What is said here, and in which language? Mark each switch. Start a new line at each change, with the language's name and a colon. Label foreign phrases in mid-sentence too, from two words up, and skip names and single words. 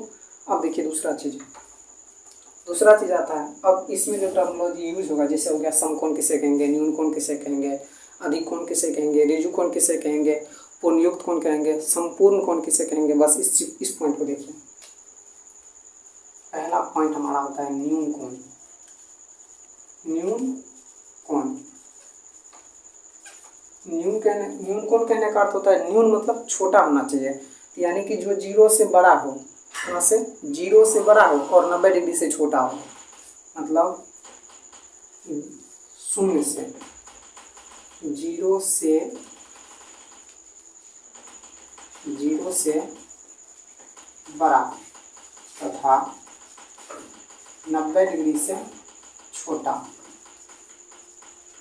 Hindi: अब देखिए दूसरा चीज़ आता है। अब इसमें जो
English: terminology use
Hindi: होगा, जैसे हो गया समकोण किसे कहेंगे, न्यून कोण किसे कहेंगे, अधिक कोण किसे कहेंगे, ऋजु कोण किसे कहेंगे, पूर्णयुक्त कोण कहेंगे, संपूर्ण कोण किसे कहेंगे। बस इस पॉइंट को देखिए। पहला पॉइंट हमारा होता है न्यून कोण। न्यून कोण, न्यून कोण कहने का अर्थ होता है, न्यून मतलब छोटा होना चाहिए, यानी कि जो 0 से बड़ा हो, यहाँ से 0 से बड़ा हो और 90 डिग्री से छोटा हो, मतलब 0 से बड़ा तथा 90 डिग्री से छोटा।